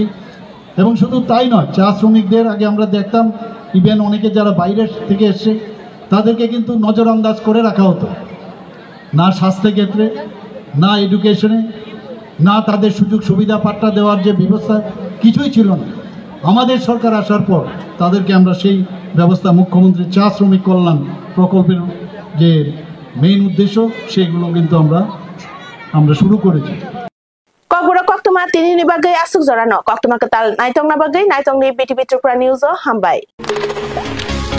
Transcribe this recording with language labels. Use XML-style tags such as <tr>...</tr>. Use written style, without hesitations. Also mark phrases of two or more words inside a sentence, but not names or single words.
<bn>এবং শুধু তাই নয়, চা শ্রমিকদের আগে আমরা দেখতাম ইভেন অনেকে যারা বাইরের থেকে এসছে তাদেরকে কিন্তু নজরআন্দাজ করে রাখা হতো, না স্বাস্থ্যক্ষেত্রে, না এডুকেশনে, না তাদের সুযোগ সুবিধা পাট্টা দেওয়ার যে ব্যবস্থা কিছুই ছিল না। আমাদের সরকার আসার পর তাদেরকে আমরা সেই ব্যবস্থা, মুখ্যমন্ত্রী চা শ্রমিক কল্যাণ প্রকল্পের যে মেইন উদ্দেশ্য সেগুলো কিন্তু আমরা শুরু করেছি।</bn> <trp>Kokbura koktuma tini ni bagai asuk zorano koktuma ketal naitong na bagai naitong ni BTV Tripura News o hambai</trp>